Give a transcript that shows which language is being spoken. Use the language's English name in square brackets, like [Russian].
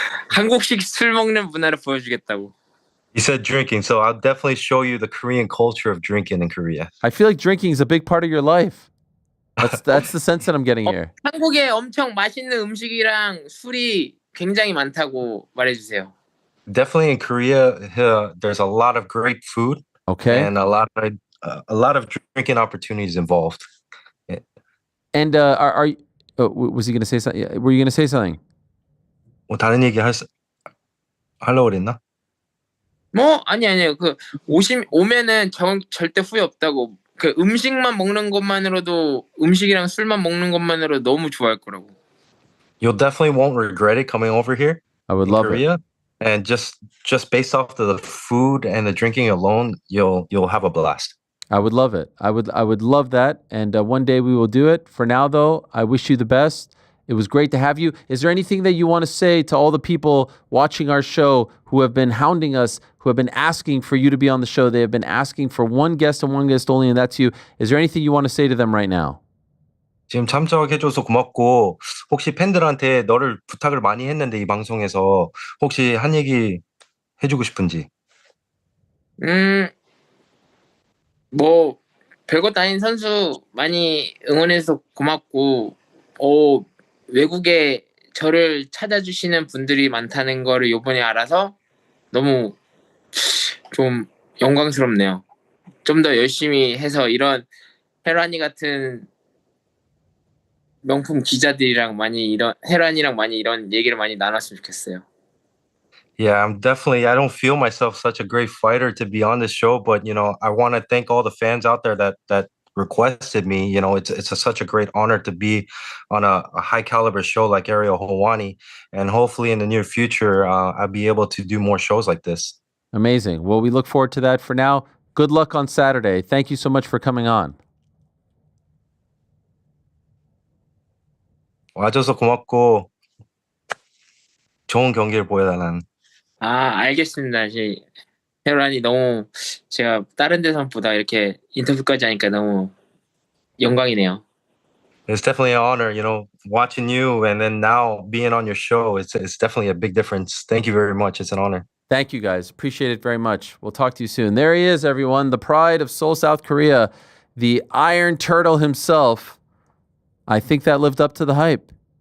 [Korean] 한국식 술 먹는 문화를 보여주겠다고. [English] He said drinking, so I'll definitely show you the Korean culture of drinking in Korea. I feel like drinking is a big part of your life. That's the sense that I'm getting here. [Korean] 한국에 엄청 맛있는 음식이랑 술이 굉장히 많다고 말해주세요. [English] Definitely in Korea, there's a lot of great food Okay. and a lot of drinking opportunities involved. And was he going to say something? Were you going to say something? [Korean] 뭐 다른 얘기 하려고 그랬나? 뭐 아니요. 그 오면은 절대 후회 없다고. 그 음식만 먹는 것만으로도 음식이랑 술만 먹는 것만으로 너무 좋아할 거라고. [English] You'll definitely won't regret it coming over here. I would in love Korea. it. And just based off the food and the drinking alone, you'll have a blast. I would love it. I would love that. And one day we will do it. For now, though, I wish you the best. It was great to have you. Is there anything that you want to say to all the people watching our show who have been hounding us, who have been asking for you to be on the show? They have been asking for one guest and one guest only, and that's you. Is there anything you want to say to them right now? [Korean] 지금 참석해줘서 고맙고 혹시 팬들한테 너를 부탁을 많이 했는데 이 방송에서 혹시 한 얘기 해주고 싶은지? 뭐 별것도 아닌 선수 많이 응원해서 고맙고 외국에 저를 찾아주시는 분들이 많다는 거를 이번에 알아서 너무 좀 영광스럽네요. 좀 더 열심히 해서 이런 헬와니 같은 명품 기자들이랑 헬와니랑 많이 이런 얘기를 많이 나눴으면 좋겠어요. [English] Yeah, I don't feel myself such a great fighter to be on this show, but I want to thank all the fans out there that requested me. It's such a great honor to be on a high caliber show like Ariel Helwani, and hopefully in the near future I'll be able to do more shows like this. Amazing. Well, we look forward to that. For now, good luck on Saturday. Thank you so much for coming on. [Korean] 와줘서 고맙고 좋은 경기를 보여달라는. 알겠습니다. 헬와니 너무 제가 다른 데서보다 이렇게 인터뷰까지 하니까 너무 영광이네요. [English] It's definitely an honor, watching you and then now being on your show. It's definitely a big difference. Thank you very much. It's an honor. Thank you, guys. Appreciate it very much. We'll talk to you soon. There he is, everyone. The pride of Seoul, South Korea. The Iron Turtle himself. I think that lived up to the hype.